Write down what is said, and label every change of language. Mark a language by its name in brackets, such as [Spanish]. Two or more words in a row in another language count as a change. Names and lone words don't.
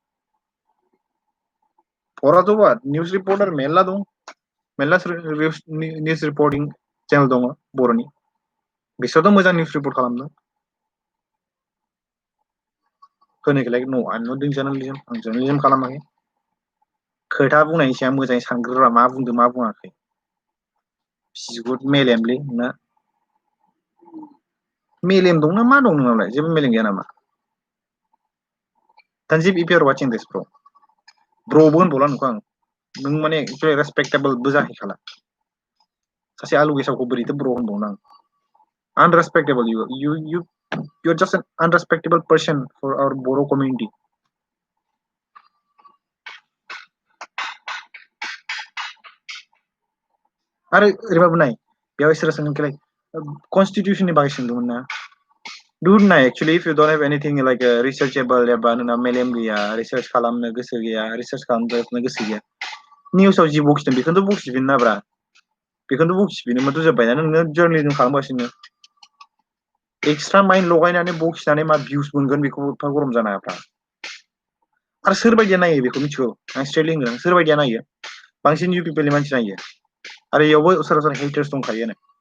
[Bodo] फराथ' बाद [English] news reporter [Bodo] मेरला दं मेरला [English] news reporting channel [Bodo] दङ बर'नि बिसोरथ' मोजां [English] news report [Bodo] खालामदों होनायखौलाय नो आं [English] not doing journalism [Bodo] आं जर्नालिज्म खालामाखै खोथा बुंनायनि सायाव मोजाङै सानग्रोब्रा मा बुंदों मा बुङाखै बिगुर मेलेमलै नोंना मेलेम दंना मा दं नोंनावलाय जेबो मेलेम गैया नामा [English] Tanjib if you are watching this [Bodo] ब्र'बो होनबावला नोंखौ आं नों माने एक्चुअलि रेसपेक्टेबलबो जाहैखाला सासे आलु गेसावखौ बोरैथो ब्र' होनबावनो आं [English] unrespectable you're just an unrespectable person for our Boro community [Bodo] आरो ओरैबाबो नाय बेयाव इसोर सोंदोंखैलाय कनस्टिटिउशननि बागै सोंदोंमोन ना दुड नाय एक्चुअली [English] if you don't have anything like researchable [Bodo] एबा नोंना मेलेम गैया रिसार्च खालामनो गोसो गैया रिसार्च खालामनो गोसो गैया निउसाव जि बखिदों बेखौनोथ' बखिफिन ना ब्रा बेखौनोथ' बखिफिनोमोनथ' जोब्बायना नोङो जर्नालिज्म खालामगासिनो [English] extra mind [Bodo] लगायनानै बखिनानै मा भिउस मोनगोन बेखौ एफा गरम जानो हायाफ्रा आरो सोरबायदिया नायो बेखौ मिथिगौ आं स्ट्रेटलि होनगोन सोरबायदिया नायो बांसिन इउ पिपलनि मानसि नायो आरो इयावबो सोरबा सोरबा हेटार्स दंखायोनो